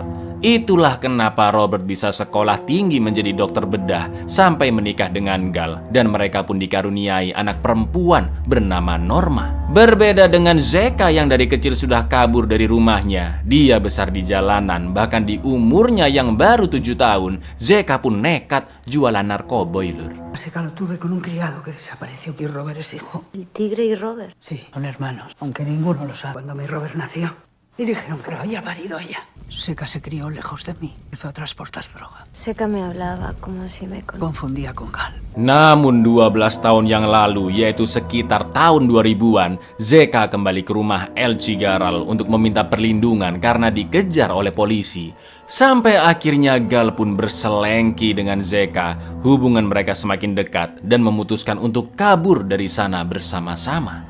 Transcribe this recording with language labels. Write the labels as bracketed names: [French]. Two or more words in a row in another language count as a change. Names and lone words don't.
[Indonesian] Itulah kenapa Robert bisa sekolah tinggi menjadi dokter bedah sampai menikah dengan Gal, dan mereka pun dikaruniai anak perempuan bernama Norma. Berbeda dengan Zeka yang dari kecil sudah kabur dari rumahnya, dia besar di jalanan, bahkan di umurnya yang baru 7 tahun, Zeka pun nekat jualan narkoboy lur. [Spanish] Zeka lo tuve con un criado que desapareció y Robert es hijo. ¿El tigre y Robert? Sí, son hermanos, aunque ninguno lo sabe. Cuando mi Robert nació y dijeron que lo había parido ella, Zeka se crió lejos de mí, empezó a transportar droga. Zeka me hablaba como si me conociera. Confundía con Gal. [Indonesian] Namun 12 tahun yang lalu, yaitu sekitar tahun 2000-an, Zeka kembali ke rumah El Chigaral untuk meminta perlindungan karena dikejar oleh polisi. Sampai akhirnya Gal pun berselengki dengan Zeka. Hubungan mereka semakin dekat dan memutuskan untuk kabur dari sana bersama-sama.